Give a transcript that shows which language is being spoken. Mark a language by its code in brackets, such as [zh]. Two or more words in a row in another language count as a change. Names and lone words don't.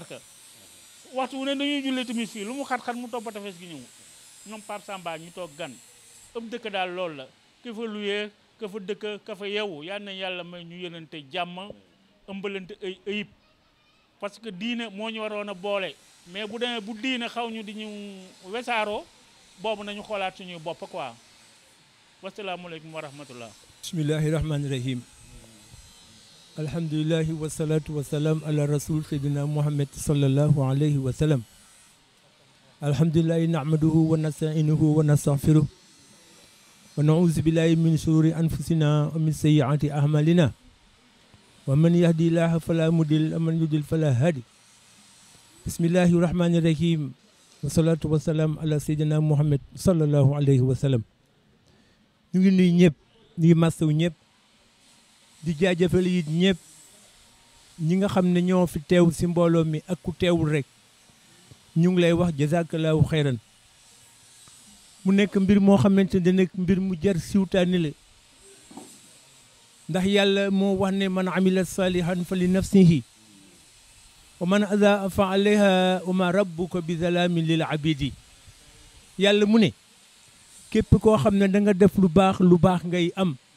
[wo] ka waxtu wu ne dañuy jullee timis fii lu mu xat-xat mu topp tefes gi ñëw ñoom Pape Samba ñu toog gan ëpp dëkk daal loolu la ka fa luyee ka fa dëkk ka fa yeewu yal na yàlla may ñu yénante jàmm ëmbalante ay ayib [fr] parce que [wo] diine moo ñu waroon a boole mais bu demee bu diine xaw ñu di ñu wesaaroo boobu nañu xoolaat suñuy bopp quoi [ar] والسلام عليكم ورحمة الله بسم الله الرحمن الرحيم الحمد لله والصلاة والسلام على رسول سيدنا محمد صلى الله عليه وسلم الحمد لله نحمده ونستعينه ونستغفره ونعوذ بالله من شرور أنفسنا ومن سيئات أعمالنا ومن يهد الله فلا مضل ومن يضلل فلا هادي بسم الله الرحمن الرحيم والصلاة والسلام على سيدنا محمد صلى الله عليه وسلم [wo] ñu ngi nuyu ñëpp ñu ngi masawu ñëpp di jaajëfal yi ñëpp ñi nga xam ne ñoo fi teew si mbooloo mi ak ku teewul rek ñu ngi lay wax [ar] جزاك الله خيرا [wo] mu nekk mbir moo xamante ne nekk mbir mu jar siwtaani la ndax yàlla moo wax ne [ar] من عمل صالحا فلنفسه ومن أساء فعليها وما ربك بظلام للعبيد [wo] yàlla mu ne képp koo xam ne da nga def lu baax ngay am